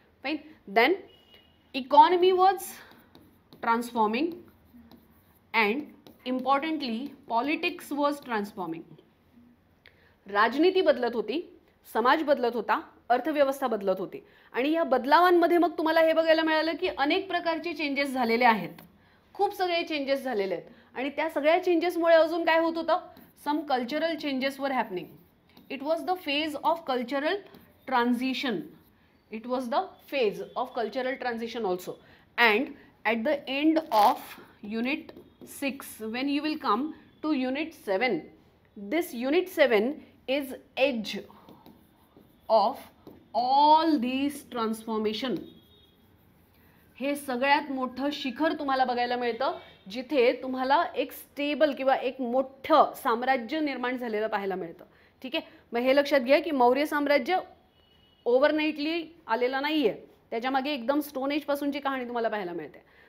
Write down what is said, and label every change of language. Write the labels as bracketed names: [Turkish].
[English] Fine. Then economy was transforming and importantly politics was transforming. [Marathi] राजनीती बदलत होती, समाज बदलत होता, अर्थव्यवस्था बदलत होती. आणि या बदलावांमध्ये मग तुम्हाला हे बघायला मिळालं की अनेक प्रकारचे चेंजेस झालेले आहेत. खूप सगळे चेंजेस झालेले आहेत. आणि त्या सगळ्या चेंजेसमुळे अजून काय होत होतं? [English] Some cultural changes were happening. It was the phase of cultural transition. It was the phase of cultural transition also. And at the end of unit 6, when you will come to unit 7, this unit 7 is edge of all these transformation. [Marathi] हे सगळ्यात मोठं शिखर तुम्हाला बघायला मिळतं, जिथे तुम्हाला एक स्टेबल किंवा एक मोठं साम्राज्य निर्माण झालेलं पाहायला मिळतं. ठीक आहे. मग हे लक्षात घ्या की मौर्य साम्राज्य ओव्हरनाईटली आलेलं नाहीये, त्याच्यामागे एकदम स्टोन एज पासूनची कहाणी तुम्हाला पाहायला मिळते.